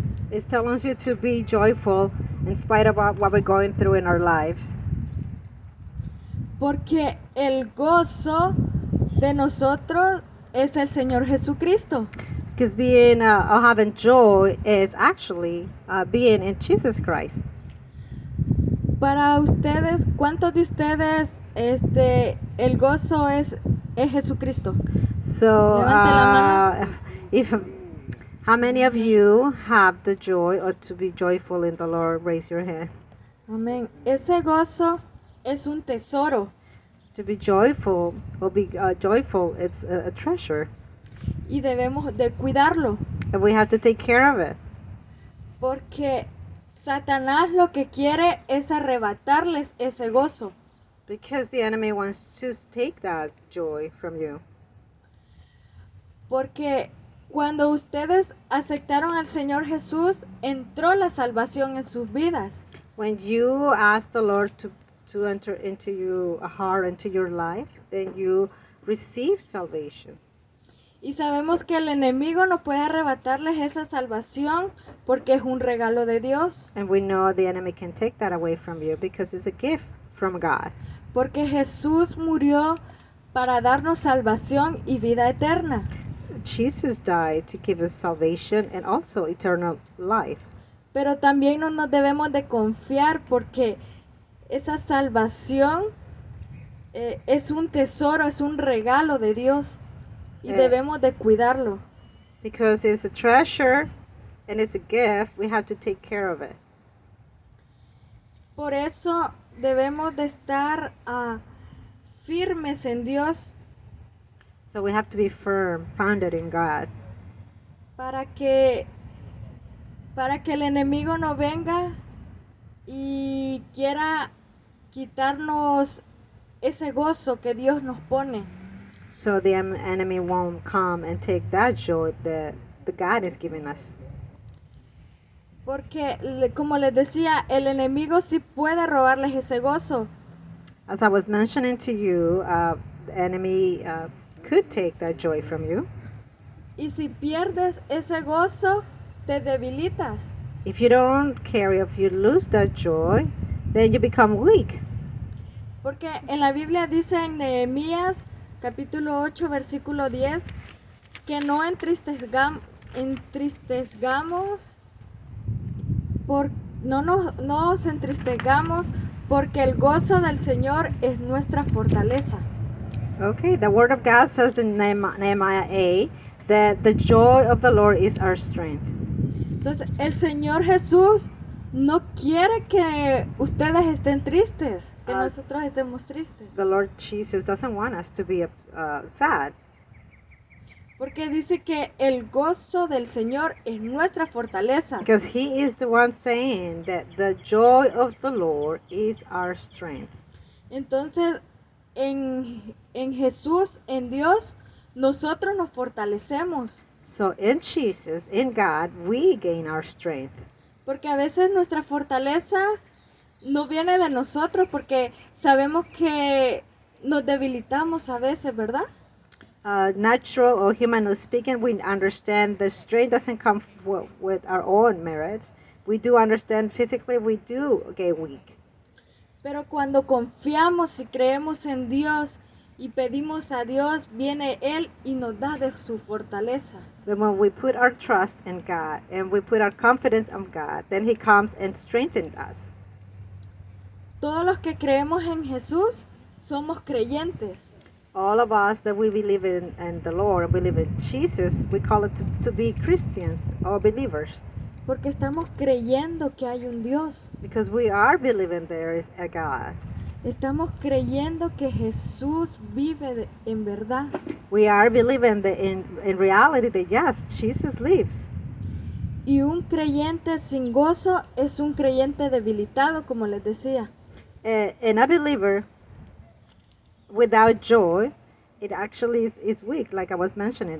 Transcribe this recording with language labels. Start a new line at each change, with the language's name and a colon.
English: It's telling you to be joyful in spite of what we're going through in our lives.
Spanish: Porque el gozo de nosotros es el Señor Jesucristo.
English: Because being or having joy is actually being in Jesus Christ.
Spanish: Para ustedes, ¿cuántos de ustedes el gozo es Jesucristo?
English: So,
Spanish: Levante la
English: if how many of you have the joy or to be joyful in the Lord? Raise your hand.
Spanish: Amén. Ese gozo es un tesoro
English: To be joyful or be joyful, it's a treasure,
Spanish: y debemos de cuidarlo,
English: and we have to take care of it.
Spanish: porque Satanás lo que quiere es arrebatarles ese gozo.
English: Because the enemy wants to take that joy from you.
Spanish: Porque cuando ustedes aceptaron al Señor Jesús, entró la salvación en sus vidas.
English: When you ask the Lord to enter into your heart, into your life, then you receive salvation.
Spanish: Y sabemos que el enemigo no puede arrebatarles esa salvación porque es un regalo de Dios.
English: And we know the enemy can take that away from you because it's a gift from God.
Spanish: Porque Jesús murió para darnos salvación y vida eterna.
English: Jesus died to give us salvation and also eternal life.
Spanish: Pero también no nos debemos de confiar porque esa salvación es un tesoro, es un regalo de Dios y debemos de cuidarlo.
English: Because it's a treasure and it's a gift, we have to take care of it.
Spanish: Por eso debemos de estar firmes en Dios
English: So we have to be firm, founded in God,
Spanish: para que el enemigo no venga y quiera quitarnos ese gozo que Dios nos pone.
English: so the enemy won't come and take that joy that the God is giving us.
Spanish: Porque, como les decía, el enemigo sí puede robarles ese gozo.
English: As I was mentioning to you, the enemy could take that joy from you.
Spanish: Y si pierdes ese gozo, te debilitas.
English: If you don't carry, if you lose that joy, then you become weak.
Spanish: Porque en la Biblia dice en Nehemías capítulo 8 versículo 10 que no entristezgamos no nos entristezcamos porque el gozo del Señor es nuestra fortaleza.
English: Okay, the word of God says in Nehemiah 8 that the joy of the Lord is our strength.
Spanish: Entonces, el Señor Jesús no quiere que ustedes estén tristes, que Ah. nosotros estemos tristes.
English: The Lord Jesus doesn't want us to be sad,
Spanish: Porque dice que el gozo del Señor es nuestra fortaleza.
English: because He is the one saying that the joy of the Lord is our strength.
Spanish: Entonces, en Jesús, en Dios, nosotros nos fortalecemos.
English: So in Jesus, in God, we gain our strength.
Spanish: Porque a veces nuestra fortaleza no viene de nosotros, porque sabemos que nos debilitamos a veces, ¿verdad?
English: Natural or humanly speaking, we understand the strength doesn't come with our own merits. We do understand physically we do get weak.
Spanish: Pero cuando confiamos y creemos en Dios y pedimos a Dios, viene Él y nos da de su fortaleza.
English: But when we put our trust in God and we put our confidence in God, then He comes and strengthens us.
Spanish: Todos los que creemos en Jesús somos creyentes.
English: All of us that we believe in the Lord, we believe in Jesus, we call it to be Christians or believers.
Spanish: Porque estamos creyendo que hay un Dios.
English: Because we are believing there is a God.
Spanish: Estamos creyendo que Jesús vive en verdad.
English: We are believing that in reality that yes, Jesus lives.
Spanish: Y un creyente sin gozo es un creyente debilitado, como les decía.
English: And a believer without joy, it actually is weak, like I was mentioning.